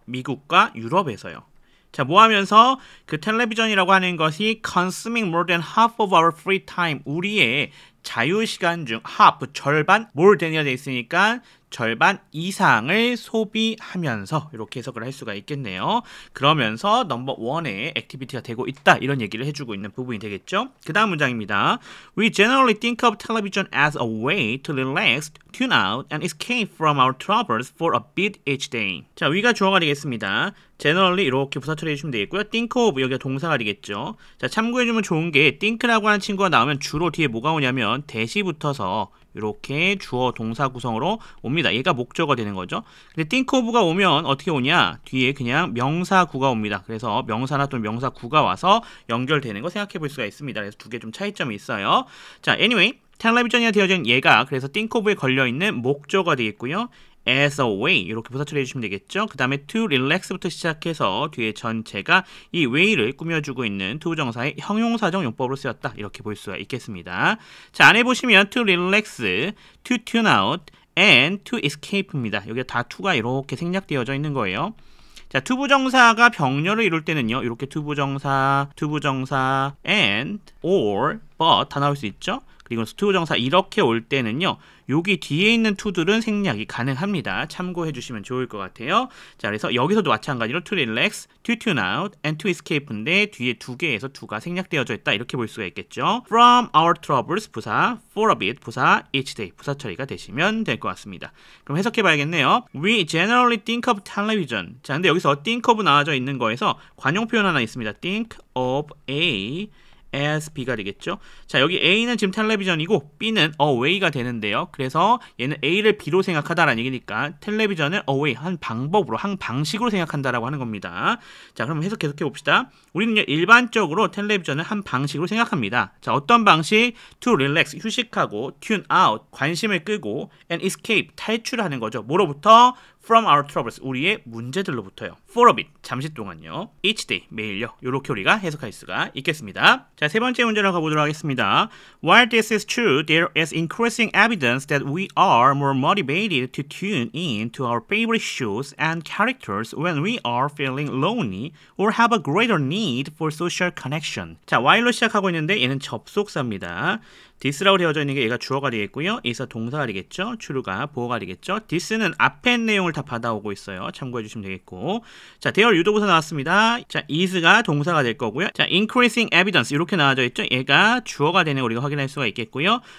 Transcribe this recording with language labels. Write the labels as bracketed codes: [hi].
[ko] 미국과 유럽에서요. 자, 뭐 하면서 그 텔레비전이라고 하는 것이 [en] consuming more than half of our free time, [ko] 우리의 자유시간 중 half, 절반, more than이라 되어 있으니까 절반 이상을 소비하면서 이렇게 해석을 할 수가 있겠네요. 그러면서 넘버 원의 액티비티가 되고 있다 이런 얘기를 해주고 있는 부분이 되겠죠. 그 다음 문장입니다. [en] We generally think of television as a way to relax, tune out, and escape from our troubles for a bit each day. [ko] 자, we가 주어가 되겠습니다. generally 이렇게 부사 처리해 주시면 되겠고요. think of, 여기가 동사가 되겠죠. 자, 참고해주면 좋은 게 think라고 하는 친구가 나오면 주로 뒤에 뭐가 오냐면 대시 붙어서 이렇게 주어 동사 구성으로 옵니다. 얘가 목적어가 되는 거죠. 근데 think of가 오면 어떻게 오냐? 뒤에 그냥 명사구가 옵니다. 그래서 명사나 또는 명사구가 와서 연결되는 거 생각해 볼 수가 있습니다. 그래서 두 개 좀 차이점이 있어요. 자, anyway, 텔레비전이 되어진 얘가 그래서 think of에 걸려있는 목적어가 되겠고요. as a way 이렇게 부사 처리해 주시면 되겠죠. 그 다음에 to relax부터 시작해서 뒤에 전체가 이 way를 꾸며주고 있는 to 부정사의 형용사적 용법으로 쓰였다 이렇게 볼 수가 있겠습니다. 자, 안에 보시면 [en] to relax, to tune out, and to escape [ko] 입니다. 여기 다 to가 이렇게 생략되어져 있는 거예요. 자, 투부정사가 병렬을 이룰 때는요, 이렇게 투부정사, and, or, but 다 나올 수 있죠. 그리고 투부정사 이렇게 올 때는요, 여기 뒤에 있는 투들은 생략이 가능합니다. 참고해 주시면 좋을 것 같아요. 자, 그래서 여기서도 마찬가지로 [en] to relax, to tune out, and to escape [ko] 인데 뒤에 두 개에서 두가 생략되어져 있다 이렇게 볼 수가 있겠죠. From our troubles 부사, for a bit 부사, each day 부사 처리가 되시면 될 것 같습니다. 그럼 해석해 봐야겠네요. [en] We generally think of television. [ko] 자, 근데 여기서 think of 나와져 있는 거에서 관용 표현 하나 있습니다. think of a as B가 되겠죠. 자, 여기 A는 지금 텔레비전이고 B는 away가 되는데요. 그래서 얘는 A를 B로 생각하다라는 얘기니까 텔레비전을 away, 한 방법으로, 한 방식으로 생각한다라고 하는 겁니다. 자, 그럼 해석 계속해 봅시다. 우리는요, 일반적으로 텔레비전을 한 방식으로 생각합니다. 자, 어떤 방식? [en] To relax, [ko] 휴식하고, [en] tune out, [ko] 관심을 끄고, [en] and escape, [ko] 탈출하는 거죠. 뭐로부터? [en] From our troubles, [ko] 우리의 문제들로부터요. For a bit, 잠시 동안요. Each day, 매일요. 이렇게 우리가 해석할 수가 있겠습니다. 자, 세 번째 문제로 가보도록 하겠습니다. [en] While this is true, there is increasing evidence that we are more motivated to tune in to our favorite shows and characters when we are feeling lonely or have a greater need for social connection. [ko] 자, while로 시작하고 있는데 얘는 접속사입니다. this라고 되어져 있는 게 얘가 주어가 되겠고요. is가 동사가 되겠죠. true가 보어가 되겠죠. this는 앞에 내용을 다 받아오고 있어요. 참고해 주시면 되겠고. 자, 대열 유도부사 나왔습니다. 자, is가 동사가 될 거고요. 자, increasing evidence 이렇게 나와져 있죠. 얘가 주어가 되는 거 우리가 확인할 수가 있겠고요.